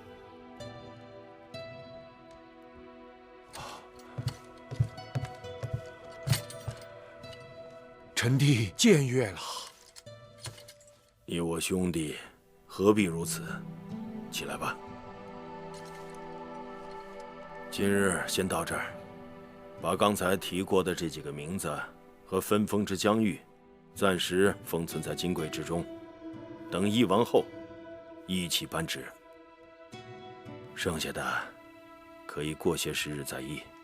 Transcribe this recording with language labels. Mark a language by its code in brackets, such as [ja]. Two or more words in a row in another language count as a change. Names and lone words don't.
[zh] 臣弟僭越了。你我兄弟，何必如此？起来吧。今日先到这兒，把刚才提过的这幾個名字和分封之疆域，暫時封存在金櫃之中，等議完後，一起頒旨。剩下的，可以過些時日再議。